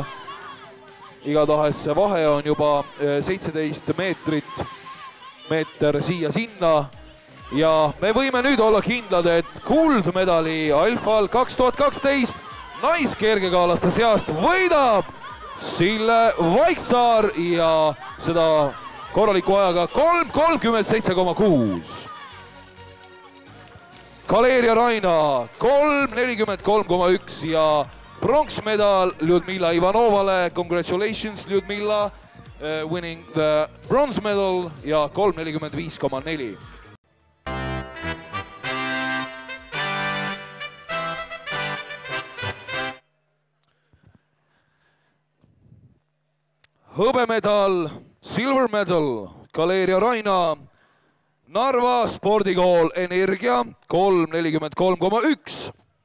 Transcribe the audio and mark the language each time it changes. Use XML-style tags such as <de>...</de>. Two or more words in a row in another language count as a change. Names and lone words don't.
<et>Igatahes see vahe on juba 17 meetrit, meeter siia-sinna ja me võime nüüd olla kindlad, et kuldmedali Alfal 2012 naiskergekaalaste seast võidab Sille Vaiksaar ja seda korraliku ajaga 3:37,6. Kaleria Raina 3:43,1 ja pronksmedal Ljudmila Ivanovale.</et> <en>Congratulations, Ljudmila, winning the bronze medal ja 3:45,4.</en> <et>Hõbemedal,</et> <en>silver medal,</en> <et>Kaleria Raina, Narva spordikool Energia 3:43,1.</et>